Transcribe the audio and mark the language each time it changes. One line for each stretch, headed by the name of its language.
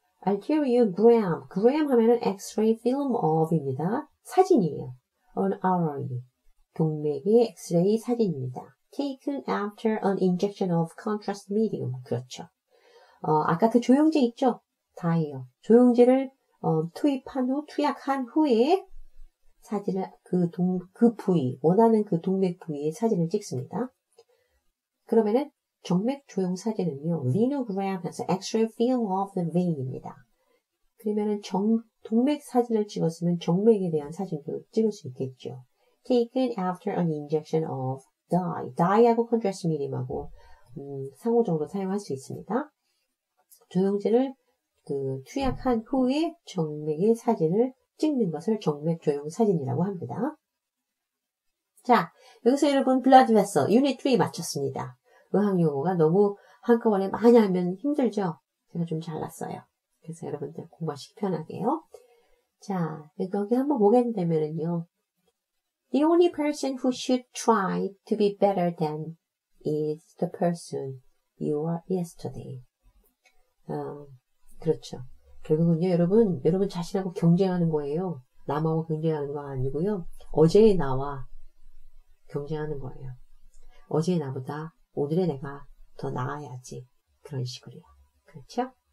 English: arteriogram, gram
Korean: 하면은
English: X-ray film of입니다.
Korean: 사진이에요.
English: an artery,
Korean: 동맥의 X-ray 사진입니다.
English: taken after an injection of contrast medium,
Korean: 그렇죠. 아까 그 조영제 있죠? 다이요. 조영제를 투약한 후에 사진을 그 부위, 원하는 그 동맥 부위의 사진을 찍습니다. 그러면은 정맥 조영 사진은요, venogram 해서
English: X-ray film of the vein
Korean: 입니다. 그러면은 동맥 사진을 찍었으면 정맥에 대한 사진도 찍을 수 있겠죠.
English: taken after an injection of dye.
Korean: dye하고 contrast medium하고 상호적으로 사용할 수 있습니다. 조영제를 투약한 후에 정맥의 사진을 찍는 것을 정맥 조영 사진이라고 합니다. 자, 여기서 여러분 blood vessel 유닛 3 마쳤습니다. 의학용어가 너무 한꺼번에 많이 하면 힘들죠? 제가 좀 잘랐어요. 그래서 여러분들 공부하시기 편하게요. 자, 여기 한번 보게 되면은요.
English: The only person who should try to be better than is the person you were yesterday.
Korean: 그렇죠. 결국은요, 여러분 자신하고 경쟁하는 거예요. 남하고 경쟁하는 거 아니고요. 어제의 나와 경쟁하는 거예요. 어제의 나보다 오늘의 내가 더 나아야지. 그런 식으로요. 그렇죠?